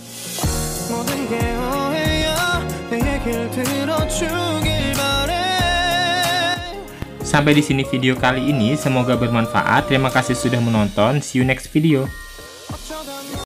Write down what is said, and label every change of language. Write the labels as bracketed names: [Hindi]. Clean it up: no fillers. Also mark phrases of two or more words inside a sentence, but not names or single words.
[Korean] 모든 게 오해야 내 얘기를 들어주길 바래. [Indonesian] Sampai di sini video kali ini, semoga bermanfaat. Terima kasih sudah menonton. [English] See you next video.